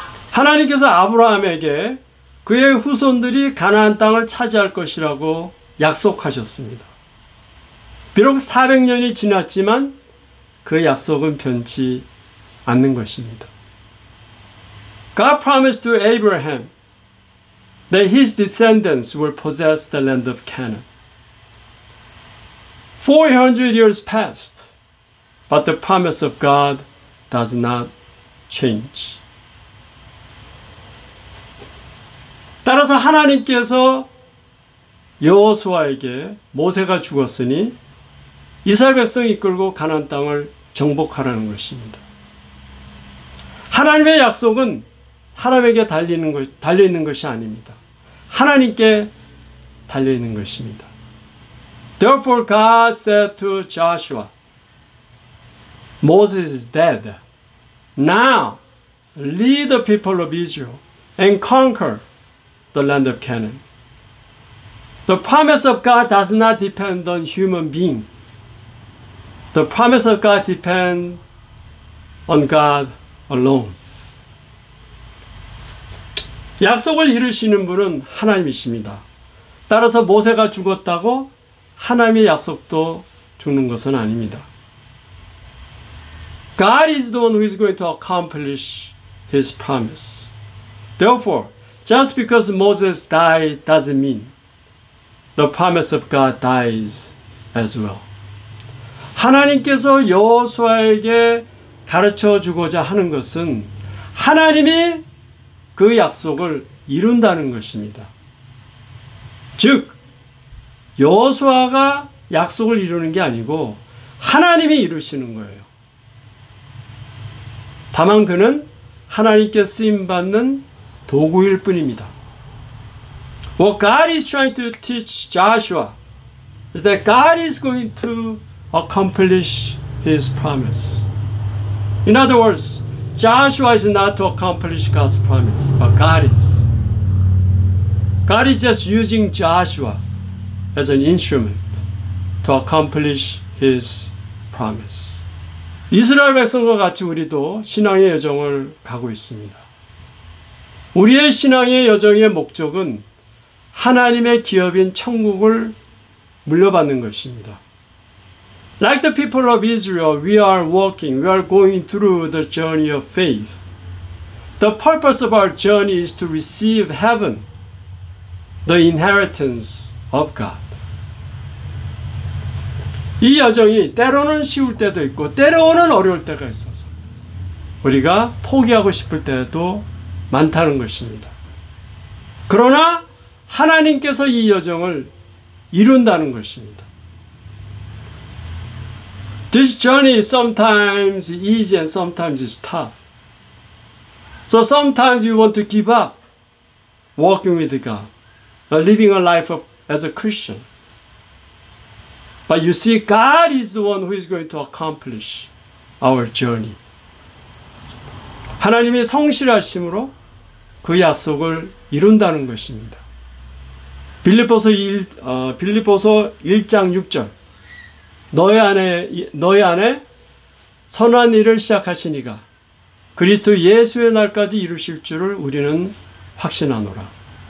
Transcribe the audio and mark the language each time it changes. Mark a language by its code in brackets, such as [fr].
[ko] 하나님께서 아브라함에게 그의 후손들이 가나안 땅을 차지할 것이라고 약속하셨습니다. 비록 400년이 지났지만 그 약속은 변치 않는 것입니다. [en] God promised to Abraham that his descendants will possess the land of Canaan. 400 years passed, but the promise of God does not change. [ko] 따라서 하나님께서 여호수아에게 모세가 죽었으니 이스라엘 백성을 이끌고 가나안 땅을 정복하라는 것입니다. 하나님의 약속은 사람에게 달려있는 것이 아닙니다. 하나님께 달려있는 것입니다. [en] Therefore God said to Joshua, Moses is dead. Now lead the people of Israel and conquer the land of Canaan. The promise of God does not depend on human being. The promise of God depends on God alone. [ko] 약속을 이루시는 분은 하나님이십니다. 따라서 모세가 죽었다고 하나님의 약속도 죽는 것은 아닙니다. [en] God is the one who is going to accomplish His promise. Therefore, just because Moses died doesn't mean the promise of God dies as well. [ko] 하나님께서 여호수아에게 가르쳐 주고자 하는 것은 하나님이 그 약속을 이룬다는 것입니다. 즉, 여호수아가 약속을 이루는 게 아니고 하나님이 이루시는 거예요. 다만 그는 하나님께 쓰임받는 도구일 뿐입니다. [en] What God is trying to teach Joshua is that God is going to accomplish His promise. In other words, Joshua is not to accomplish God's promise, but God is. God is just using Joshua as an instrument to accomplish His promise. [ko] 이스라엘 백성과 같이 우리도 신앙의 여정을 가고 있습니다. 우리의 신앙의 여정의 목적은 하나님의 기업인 천국을 물려받는 것입니다. [en] Like the people of Israel, we are going through the journey of faith. The purpose of our journey is to receive heaven, the inheritance of God. [ko] 이 여정이 때로는 쉬울 때도 있고 때로는 어려울 때가 있어서 우리가 포기하고 싶을 때도 많다는 것입니다. 그러나 하나님께서 이 여정을 이룬다는 것입니다. [en] This journey is sometimes easy and sometimes it's tough. So sometimes you want to give up walking with God, living a life as a Christian. But you see, God is the one who is going to accomplish our journey. [ko] 하나님이 성실하심으로 그 약속을 이룬다는 것입니다. 빌립보서 1장 6절 너희 안에 선한 일을 시작하시니가 그리스도 예수의 날까지 이루실 줄을 우리는 확신하노라.